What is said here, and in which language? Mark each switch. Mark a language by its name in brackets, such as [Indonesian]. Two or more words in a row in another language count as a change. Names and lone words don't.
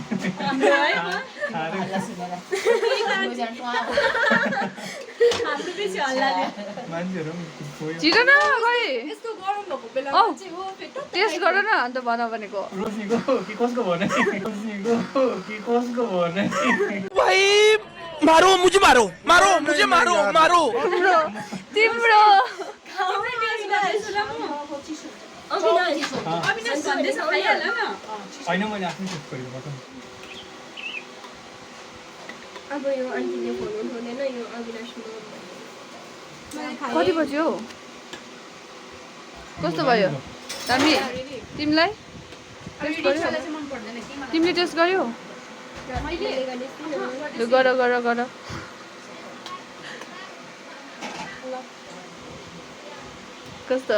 [Nepali] छिटो न खै टेस्ट गर न अन्त भन भनेको रोशनीको कि कसको भने रोशनीको कि कसको भने [Hindi] भाई मारो मुझे मारो मारो मुझे मारो मारो [Nepali] तिम्रो होइन मैले आफ्नो टेस्ट गरेको अब यो आन्टीले फोन उठाउँदैन यो अविनाशको कति बज्यो कस्तो भयो दामी तिमीलाई तिमीले टेस्ट गर्यो लु गर गर गर कस्तो